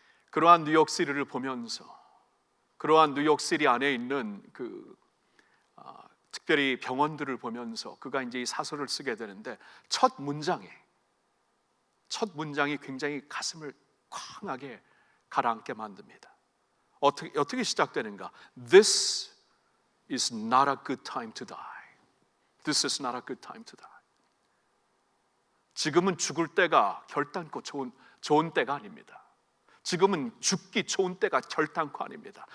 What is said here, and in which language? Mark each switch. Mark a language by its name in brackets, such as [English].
[Korean] 그러한 뉴욕시리를 보면서, 그러한 뉴욕시리 안에 있는 그 특별히 병원들을 보면서 그가 이제 이 사설을 쓰게 되는데, 첫 문장이 굉장히 가슴을 쾅하게 가라앉게 만듭니다. 어떻게 시작되는가? [English] This is not a good time to die. This is not a good time to die. [Korean] 지금은 죽을 때가 결단코 좋은 때가 아닙니다. 지금은 죽기 좋은 때가 결단코 아닙니다.